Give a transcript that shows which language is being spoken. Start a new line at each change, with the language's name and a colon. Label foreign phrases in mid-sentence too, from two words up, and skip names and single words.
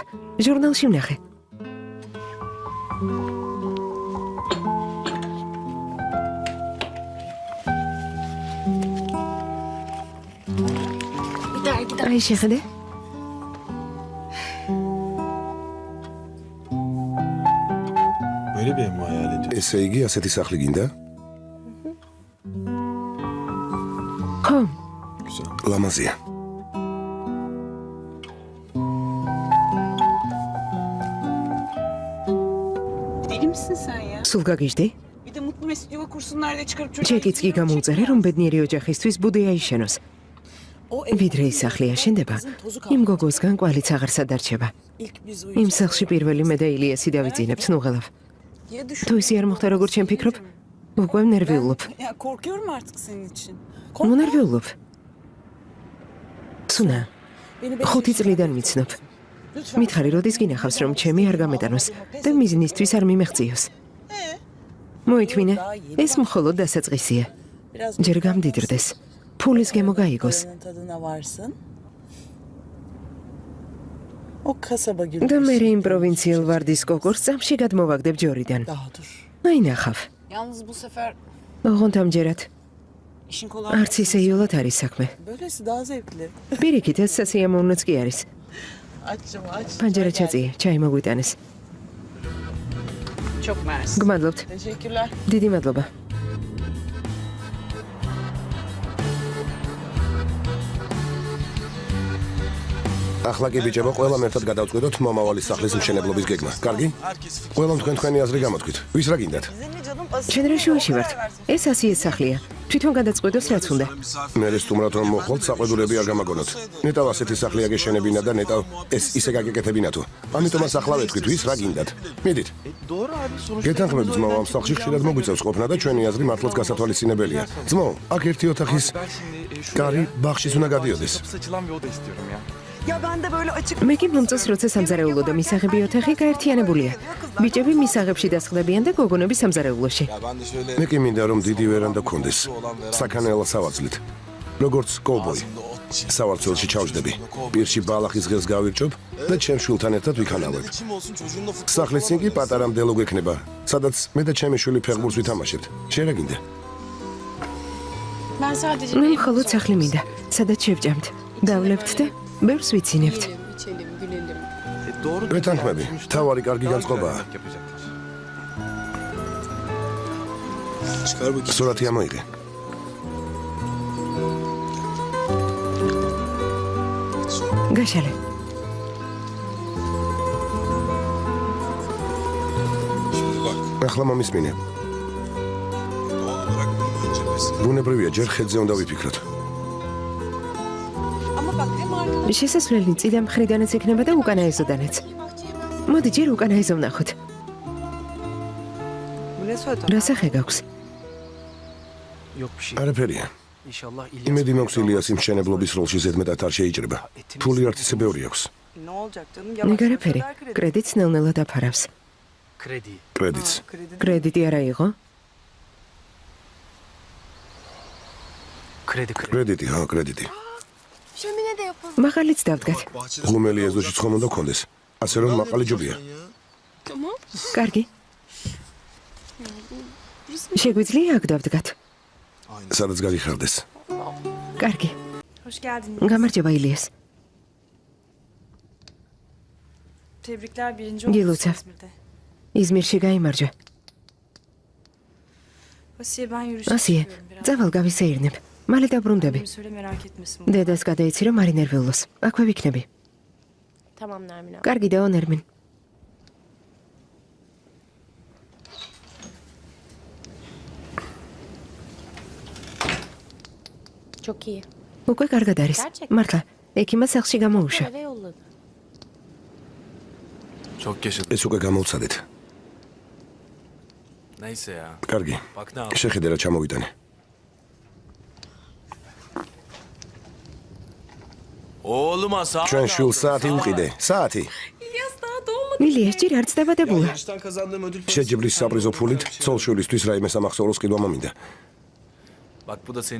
Georgian: ჟურნალში ვნახე. აი შეხედე? ესე იგი ასეთი სახლი გინდა? ხო. ლამაზია.
Turkish: Deli misin sen ya?
Georgian: სულ გაგიჟდი?
Turkish: Bir de mutlu mesut yuva kursunlar diye çıkarıp çocuk...
Georgian: ჩეკიც კი გამოუწერე, რომ ბედნიერი ოჯახისთვის ბუდე აიშენოს. ვიდრე ის სახლი აშენდება, იმ გოგოსგან კვალიც აღარ სადარჩება. იმ სახლში პირველი მე და ილიასი დავიძინებთ, ნუღელავ. თუ ისი არ მოხდა როგორც ჩემ ფიქრობ, უკვე ნერვიულობ.
Turkish: Ya korkuyorum artık senin için.
Georgian: ნერვიულობ. სუნა, 5 წლიდან მიცნობ. მითხარი, როდის გინახავს, რომ ჩემი არ გამეტანოს და მიზნისთვის არ მიმეღწიოს. მოითმინე, ეს მხოლოდ დასაწყისია. ჯერ გამდიდრდეს. ფულის გემო გაიგოს. და მე იმ პროვინციელ ვარდის გოგორს წამში გადმოვაგდებ ჯორიდან. აი ნახავ.
Turkish: Yalnız bu sefer
Georgian: ოღონდ ამჯერად
Turkish: işin kolay.
Georgian: არც ისე იოლად არის საქმე.
Turkish: Böylesi daha zevkli.
Georgian: პირიქით ეს სასიამოვნოც კი არის.
Turkish: Açım aç.
Georgian: პანჯარა ჩაწიე, ჩაი მოგვიტანეს.
Turkish: Çok mersi.
Georgian: გმადლობთ.
Turkish: Teşekkürler.
Georgian: დიდი მადლობა. ახლა კი ბიჭებო, ყველამ ერთად გადავწყვიტოთ მომავალი სახლის მშენებლობის გეგმა. კარგი? ყველამ თქვენი აზრი გამოთქვით. ვის რა გინდათ? შენ რა შუაში ვართ? ეს 100-ის სახლია. თვითონ გადაწყვეტოს რაც უნდა. მე სტუმრად რომ მოხვალთ, საყვედურები არ გამაგონოთ. ნეტავ ასეთი სახლი აგეშენებინა და ნეტავ ეს ისე გაგეკეთებინა თუ. ამიტომაც ახლა ვეთქვით, ვის რა გინდათ. მიდით. გეთანხმებით ძმაო, ამ სახლში ხშირად მოგვიწევს ყოფნა და ჩვენი აზრი მართლაც გასათვალისწინებელია. ძმაო, აქ ერთი ოთახის კარი ბაღშიც უნდა გადიოდეს.
Turkish: Ya ben de böyle açık...
Georgian: მე კი მომწონს, როცა სამზარეულო და მისაღები ოთახი გაერთიანებულია. ბიჭები მისაღებში დასხდებიან და გოგონები სამზარეულოში. მე კი მინდა რომ დიდი ვერანდა გქონდეს. საქანელა სავაძლით. როგორც კოვბოი. სავარცხელში ჩავჯდები. პირში ბალახის ღერს გავირჭობ და ჩემ შვილთან ერთად ვიქანავებ. სახლის წინ კი პატარა მდელო გვექნება, სადაც მე და ჩემი შვილი ფეხბურთს ვითამაშებთ. შენ რა გინდა?
Turkish: Ben sadece...
Georgian: მე მხოლოდ სახლი მინდა, სადაც შევჭამთ. დავლებთ და ბევრს ვიცინებთ.
Turkish: İçelim, gülelim.
Georgian: ვეთანხმები, თავარი კარგი განწყობაა. სურათი ამოიღე. გაშალე. ახლა მომისმინე. ბუნებრივია, ჯერ ხედზე უნდა ვიფიქროთ.
Turkish: Ama bak hem arkadaş...
Georgian: შესასვლელი წინა მხრიდანაც იქნება და უკანაეზოდანაც. მოდი ჯერ უკანაეზო ვნახოთ. რა სახე გაქვს? არაფერია. იმედი მაქვს ილიას იმ მშენებლობის როლში ზედმეტად არ შეიჭრება. ფული არც ისე ბევრი აქვს.
Turkish: Ne olacak canım?
Georgian: ნეგარაფერი, კრედიტს ნელ-ნელად აფარავს. კრედიტს. კრედიტი არა იყო? კრედიტი, ხო, კრედიტი.
Turkish: Şöminede yapalım.
Georgian: მაღალიც დავდგათ. ღუმელი ეზოში ხომ უნდა გქონდეს. ასე რომ მაყალი ჯობია. კარგი. შეგვიძლია აქ დავდგათ? სადაც გაიხარდეს. კარგი.
Turkish: Hoş geldiniz.
Georgian: გამარჯობა ილიას.
Turkish: Tebrikler birinci Gilutsev. oldunuz İzmir'de.
Georgian: იზმირში გაიმარჯვა.
Turkish: Asiye ben yürüyüşe
Georgian: ასიე,
Turkish: çıkıyorum biraz.
Georgian: წავალ გავისეირნებ. მალე დაბრუნდები.
Turkish: Annemi söyle merak etmesin.
Georgian: დედას გადაიცი რომ არ ინერვიულოს. აქვე ვიქნები.
Turkish: Tamam Nermin abla.
Georgian: კარგი და ონერმინ.
Turkish: Çok iyi.
Georgian: უკვე კარგად არის.
Turkish: Gerçekten?
Georgian: მართლა, ექიმა სახლში გამოუშვა.
Turkish: Eve yolladı. Çok yaşadım.
Georgian: ეს უკვე გამოვცადეთ.
Turkish: Neyse ya.
Georgian: კარგი.
Turkish: Bak ne aldım.
Georgian: შეხედე რა ჩამოვიტანე.
Turkish: Oğluma sağ
Georgian: ჩვენ შულ საათი უყიდე. საათი.
Turkish: İlyas daha doğmadı.
Georgian: ილიას ჯერ არც დაბადებულა.
Turkish: Yarıştan kazandığım ödül parası.
Georgian: შეჯიბრის საპრიზო ფულით ცოლშვილისთვის რაიმე სამახსოვროს ყიდვა მომინდა.
Turkish: Bak bu da senin.